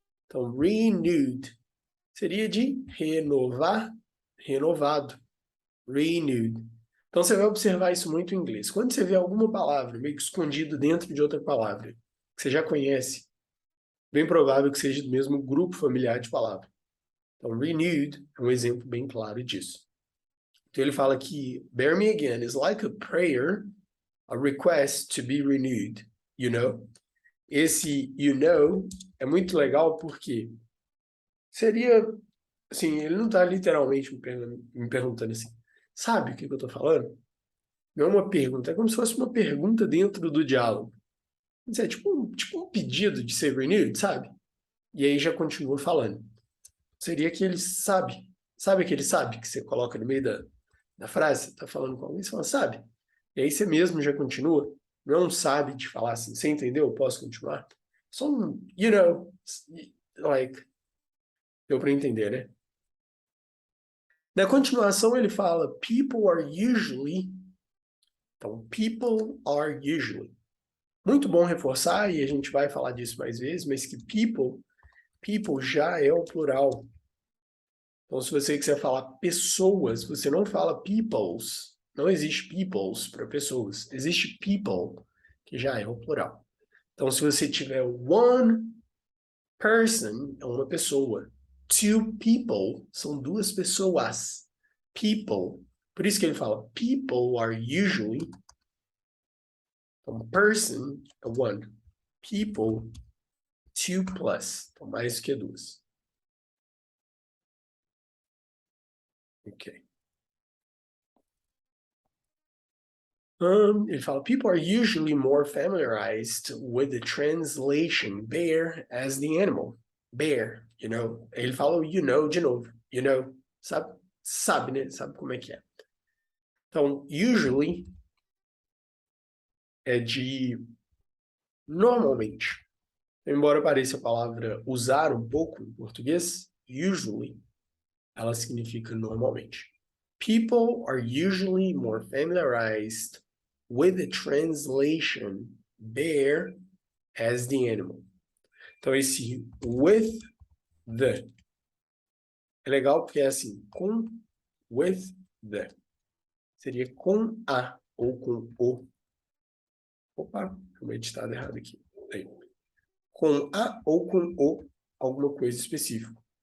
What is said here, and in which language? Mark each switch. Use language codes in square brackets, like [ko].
[pt] Então, renewed seria de renovar, renovado. Renewed. Então, você vai observar isso muito em inglês. Quando você vê alguma palavra meio que escondido dentro de outra palavra, que você já conhece, bem provável que seja do mesmo grupo familiar de palavras. Então, renewed é um exemplo bem claro disso. Então, ele fala que [en] bear me again is like a prayer, a request to be renewed, you know? [pt] Esse [en] you know [pt] é muito legal porque seria, assim, ele não está literalmente me perguntando assim, sabe o que eu estou falando? Não é uma pergunta, é como se fosse uma pergunta dentro do diálogo. Isso é tipo um pedido de ser renewed, sabe? E aí já continua falando. Seria que ele sabe aquele sabe que você coloca no meio da frase, você está falando com alguém, você fala, sabe? E aí você mesmo já continua. Não é um sabe de falar assim, você entendeu? Eu posso continuar? Só um, [en] you know, like, [pt] deu para entender, né? Na continuação ele fala, [en] people are usually. [pt] Então, [en] people are usually. [pt] Muito bom reforçar, e a gente vai falar disso mais vezes, mas que people já é o plural. Então, se você quiser falar pessoas, você não fala peoples. Não existe peoples para pessoas. Existe people, que já é o plural. Então, se você tiver one person, é uma pessoa. Two people, são duas pessoas. People. Por isso que ele fala, [en] people are usually. [pt] Então, person é one. People, two plus. Então, mais que duas. Ok. Ele fala, [en] people are usually more familiarized with the translation bear as the animal. Bear, you know. [pt] Ele fala you know de novo. [en] You know, [pt] sabe, né? Sabe como é que é. Então, usually é de normalmente. Embora pareça a palavra usar um pouco em português, usually, ela significa normalmente. [en] People are usually more familiarized with the translation bear as the animal. [pt] Então, esse with the é legal porque é assim, com, with the. Seria com a ou com o. Opa, foi editado errado aqui. Aí. Com a ou com o, alguma coisa específica.